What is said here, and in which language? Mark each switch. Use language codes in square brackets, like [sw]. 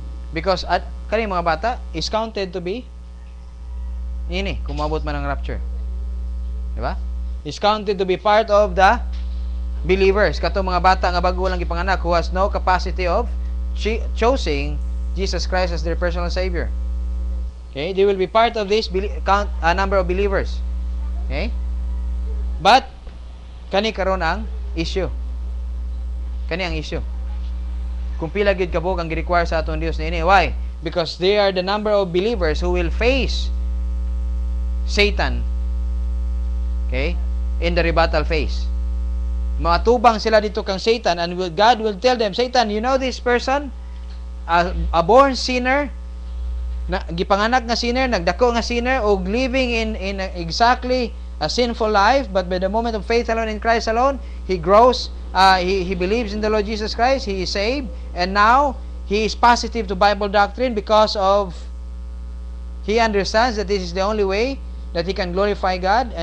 [ceb] Because kani mga bata [en] is counted to be [ceb] kung maabot man ang rapture. Diba? [en] Is counted to be part of the believers. [ceb] Kato mga bata nga bago lang gipanganak [en] who has no capacity of choosing Jesus Christ as their personal Savior. Okay? They will be part of this number of believers. Okay? [ceb] But kani karon ang issue. Kani ang issue. Kung pila gid kabog ang gi-require sa atong Dios niini. [en] Why? Because they are the number of believers who will face Satan. Okay? In the rebuttal phase. [ceb] Matubang sila dito kang [en] Satan, and God will tell them, Satan, you know this person? A born sinner, [ceb] gipanganak nga sinner, nagdako nga sinner, og [en] living in exactly a sinful life, but by the moment of faith alone in Christ alone, he grows, he believes in the Lord Jesus Christ, he is saved, and now he is positive to Bible doctrine because of he understands that this is the only way that he can glorify God.